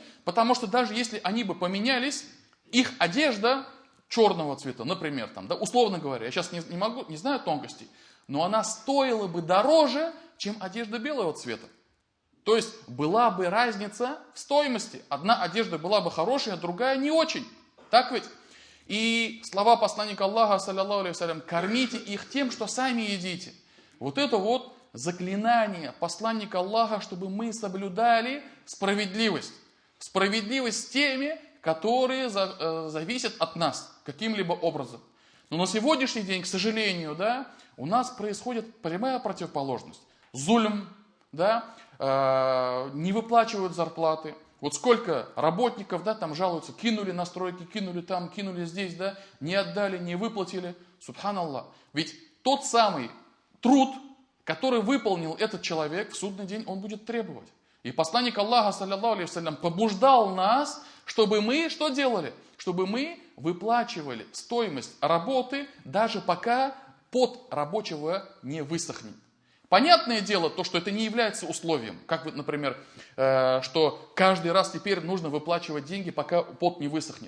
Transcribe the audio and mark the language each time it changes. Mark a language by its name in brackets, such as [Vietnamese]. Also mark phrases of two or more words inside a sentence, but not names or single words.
[Russian] Потому что даже если они бы поменялись, их одежда черного цвета, например, там, да, условно говоря, я сейчас не знаю тонкостей, но она стоила бы дороже, чем одежда белого цвета. То есть была бы разница в стоимости. Одна одежда была бы хорошая, а другая не очень. Так ведь? И слова посланника Аллаха, [Arabic] صلى الله عليه وسلم: [Russian] кормите их тем, что сами едите. Вот это вот заклинание посланника Аллаха, чтобы мы соблюдали справедливость. Справедливость с теми, которые зависят от нас каким-либо образом. Но на сегодняшний день, к сожалению, да, у нас происходит прямая противоположность. Зульм, да, не выплачивают зарплаты. Вот сколько работников, да, там жалуются: кинули на стройки, кинули там, кинули здесь, да, не отдали, не выплатили. Субханаллах. Ведь тот самый труд, который выполнил этот человек, в судный день он будет требовать. И посланник Аллаха, [Arabic] صلى الله عليه وسلم, [Russian] побуждал нас, чтобы мы что делали? Чтобы мы выплачивали стоимость работы, даже пока пот рабочего не высохнет. Понятное дело, то, что это не является условием. Как, вот, например, что каждый раз теперь нужно выплачивать деньги, пока пот не высохнет.